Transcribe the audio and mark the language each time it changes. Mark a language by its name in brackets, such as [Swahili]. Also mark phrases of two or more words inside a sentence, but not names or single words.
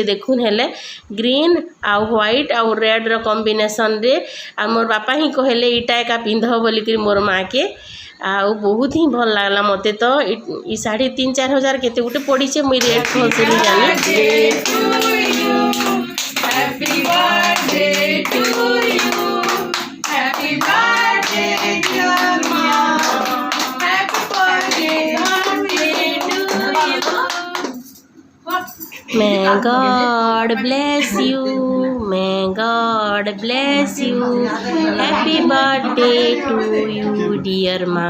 [Sambalpuri] ଦେଖୁନ ହେଲେ ଗ୍ରୀନ ଆ ହ୍ୱାଇଟ ଆ ରେଡ ରୋ କମ୍ବିନେସନ ରେ। ମୋର ବାପା ହି କହଲେ ଇଟା ଏକା ପିନ୍ଧୋ ବୋଲି କି ମୋର ମାଁ କେ। ବହୁତ ହି ଭଲ ଲାଗଲା ମତେ। ତୋ ଈ ଶାଢ଼ୀ 3-4 ହଜାର କେତେ ଗୁଟେ ପଡ଼ିଚେ, ମୁଇ ରେଟ ଭଲ ସେ ନହିଁ ଜାନି। [English] May God bless you, may God bless you, happy birthday to you dear Ma.